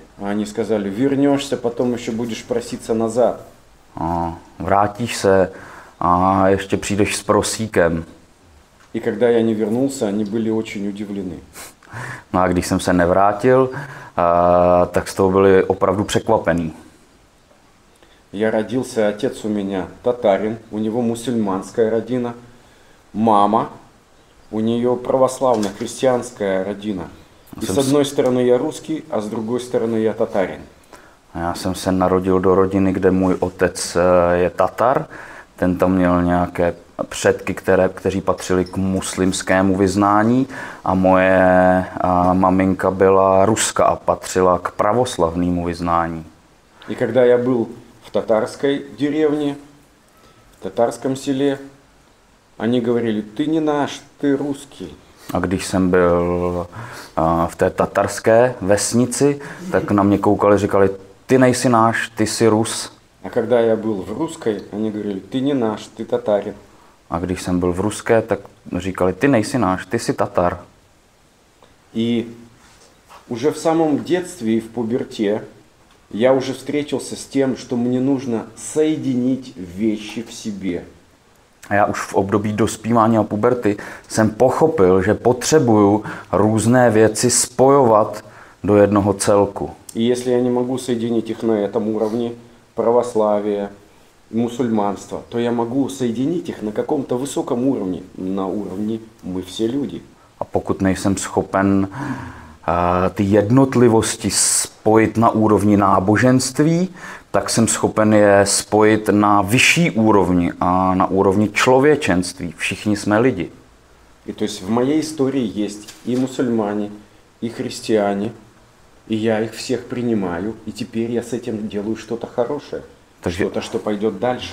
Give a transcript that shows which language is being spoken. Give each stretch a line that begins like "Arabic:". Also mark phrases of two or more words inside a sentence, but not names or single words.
Russian: А они сказали, вернешься, потом еще будешь проситься назад.
Czech: A vrátíš se a ještě přijdeš s prosíkem.
Russian: И когда я не вернулся, они были очень удивлены.
Czech: No a když jsem se nevrátil, tak z toho byli opravdu překvapení.
Russian: Я родился, отец у меня татарин, у него мусульманская родина, мама, у нее православно-христианская родина. И с одной стороны я русский, а с другой стороны я татарин.
Czech: Já jsem se narodil do rodiny, kde můj otec je Tatar. Ten tam měl nějaké předky, kteří patřili k muslimskému vyznání, a moje maminka byla Ruska a patřila k pravoslavnému vyznání.
Russian: И когда я был в татарской деревне, в татарском селе, они говорили, ты не наш, ты русский.
Czech: A když jsem byl v té tatarské vesnici, tak na mě koukali, říkali, ty nejsi náš, ty jsi Rus.
Russian: А когда я был в русской, они говорили, ты не наш, ты татарин.
Czech: A když jsem byl v ruské, tak říkali, ty nejsi náš, ty jsi Tatar.
Russian: И уже в самом детстве и в пуберте я уже встретился с тем, что мне нужно соединить вещи в себе.
Czech: A já už v období dospívání a puberty jsem pochopil, že potřebuju různé věci spojovat do jednoho celku.
Russian: И если я не могу соединить их на этом уровне, православия, мусульманства, то я могу соединить их на каком-то высоком уровне, на уровне мы все люди.
Czech: A pokud nejsem schopen ty jednotlivosti spojit na úrovni náboženství, tak jsem schopen je spojit na vyšší úrovni a na úrovni člověčenství. Všichni jsme lidi.
Russian: И то есть в моей истории есть и мусульмане, и христиане, и я их всех принимаю, и теперь я с этим делаю что-то хорошее, что-то, что пойдет дальше.